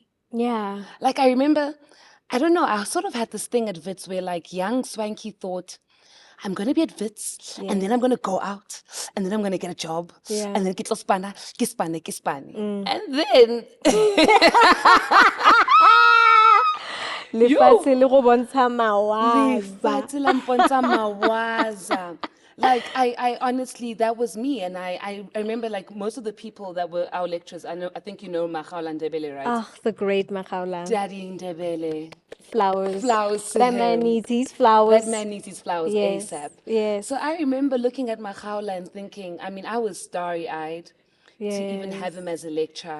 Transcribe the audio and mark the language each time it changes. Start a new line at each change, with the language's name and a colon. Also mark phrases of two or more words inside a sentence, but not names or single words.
English: Yeah. Like, I remember, I don't know, I sort of had this thing at Wits where like young Swankie thought, I'm going to be at Wits and then I'm going to go out and then I'm going to get a job and then get Ospana, Kispane. And then...
Tswana: Lefatshe le go bontsha mawaza. Lefatshe la mpontsha mawaza.
English: Like, I honestly, that was me. And I remember, like, most of the people that were our lecturers, I think you know Makhaula Ndebele, right? Ah, the great Makhaula. Daddy Ndebele. Flowers. Flowers to That man him. needs his flowers. That man needs his flowers Yes, ASAP. yes. So I remember looking at Makhaula and thinking, I mean, I was starry-eyed to even have him as a lecturer.